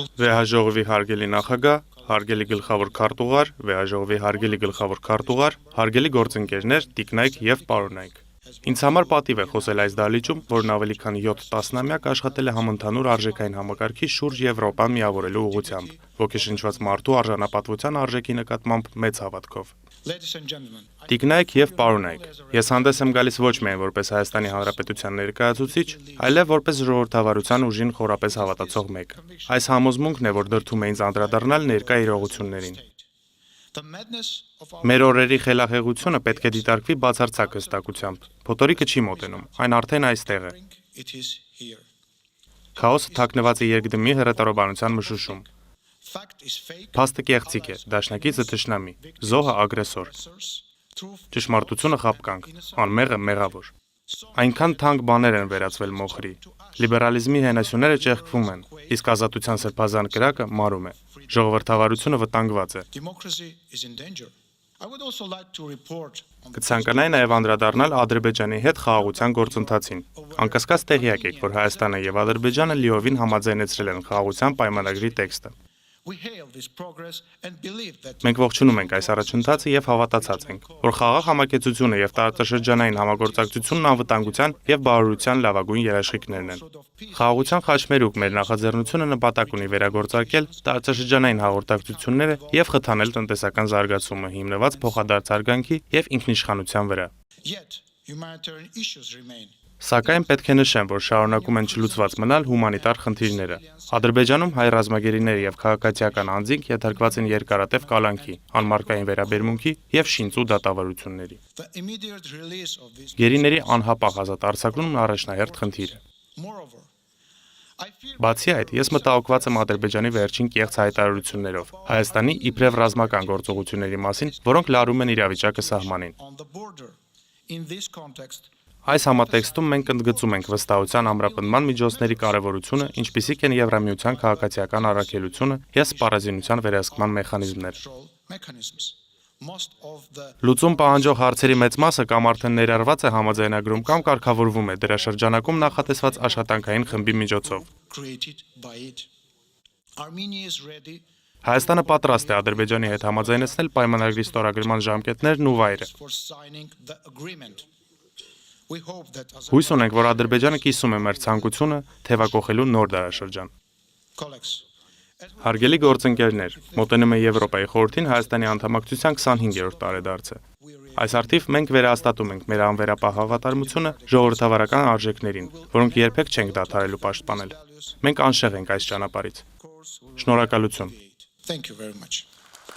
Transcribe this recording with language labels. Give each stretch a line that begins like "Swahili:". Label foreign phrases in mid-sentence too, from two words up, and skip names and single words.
Armenian: Վեհաժողովի հարգելի նախագահ, հարգելի գլխավոր քարտուղար, վեհաժողովի հարգելի գլխավոր քարտուղար, հարգելի գործընկերներ, տիկնայք եւ պարոնայք։ Ինձ համար պատիվ է խոսել այս դահլիճում, որն ավելի քան 7 տասնամյակ աշխատել է համընդհանուր արժեքային համակարգի շուրջ Եվրոպան միավորելու ուղղությամբ, ոգեշնչված մարդու արժանապատվության արժեքի նկատմամբ մեծ հավատքով։
English: ladies and gentlemen,
Armenian: Տիկնայք եւ պարոնայք, ես հանդես եմ գալիս ոչ միայն որպես Հայաստանի Հանրապետության ներկայացուցիչ, այլև որպես ժողովրդավարության ուժին խորապես հավատացող մեկ։ Այս համոզմունքն է, որ դրդում է ինձ անդրադառնալ ներկա իրողություններին։
English: the madness of our
Armenian: Մեր օրերի խելահեղությունը պետք է դիտարկվի բացարձակ հստակությամբ։ Փոթորիկը չի մոտենում, այն արդեն այստեղ է։
English: it is here.
Armenian: Քաոսը թաքնված է երկդմի հրետարոբանության մշուշում։
English: Fact is fake,
Armenian: Փաստը կեղծիք է, դաշնակիցը թշնամի, զոհը ագրեսոր,
English: truth
Armenian: ճշմարտությունը խապկանք, անմեղը մեղավոր։ Այնքան թանկ բաներ են վերածվել մոխրի։ Լիբերալիզմի հենասյուները ճեղքվում են, իսկ ազատության սրբազան կրակը մարում է։ Ժողովրդավարությունը վտանգված է։
English: democracy is in danger. I would also like to report on the
Armenian: Կցանկանայի նաև անդրադառնալ Ադրբեջանի հետ խաղաղության գործընթացին։ Անկասկած տեղյակ եք, որ Հայաստանը եւ Ադրբեջանը լիովին համաձայնեցրել են խաղաղության պայմանագրի տեքստը։
English: we hail this progress and believe that
Armenian: Մենք ողջունում ենք այս առաջընթացը եւ հավատացած ենք, որ խաղաղ համակեցությունը եւ տարածաշրջանային համագործակցությունն անվտանգության եւ բարօրության լավագույն երաշխիքներն են։ Խաղաղության խաչմերուկ մեր նախաձեռնությունը նպատակ ունի վերագործարկել տարածաշրջանային հաղորդակցությունները եւ խթանել տնտեսական զարգացումը հիմնված փոխադարձ արգանքի եւ ինքնիշխանության վրա։
English: yet humanitarian issues remain.
Armenian: Սակայն պետք է նշեմ, որ շարունակում են չլուծված մնալ հումանիտար խնդիրները։ Ադրբեջանում հայ ռազմագերիները եւ քաղաքացիական անձինք ենթարկված են երկարատև կալանքի, անմարկային վերաբերմունքի եւ շինծու դատավարությունների։
English: The immediate release of these
Armenian: Գերիների անհապաղ ազատ արձակումն առաջնահերթ խնդիր է։
English: moreover I fear
Armenian: Բացի այդ, ես մտահոգված եմ Ադրբեջանի վերջին կեղծ հայտարարություններով Հայաստանի իբրև ռազմական գործողությունների մասին, որոնք լարում են իրավիճակը սահմանին։
English: on the border in this context
Armenian: Այս համատեքստում մենք ընդգծում ենք վստահության ամրապնդման միջոցների կարևորությունը, ինչպիսիք են Եվրամիության քաղաքացիական առաքելությունը եւ սպառազինության վերահսկման մեխանիզմներ։
English: control mechanisms. Most of the
Armenian: Լուծում պահանջող հարցերի մեծ մասը կամ արդեն ներառված է համաձայնագրում կամ կարգավորվում է դրա շրջանակում նախատեսված աշխատանքային խմբի միջոցով։
English: created by it. Armenia is ready
Armenian: Հայաստանը պատրաստ է Ադրբեջանի հետ համաձայնեցնել պայմանագրի ստորագրման ժամկետներն ու վայրը։
English: for signing the agreement. We hope that as
Armenian: Հույս ունենք, որ Ադրբեջանը կիսում է մեր ցանկությունը թևակողելու նոր դարաշրջան։
English: colleagues
Armenian: Հարգելի գործընկերներ, մոտենում է Եվրոպայի խորհրդին Հայաստանի անդամակցության 25-րդ տարեդարձը։ Այս արդիվ մենք վերահաստատում ենք մեր անվերապահ հավատարմությունը ժողովրդավարական արժեքներին, որոնք երբեք չենք դադարելու պաշտպանել։ Մենք անշեղ ենք այս ճանապարհից։ Շնորհակալություն։
English: thank you very much.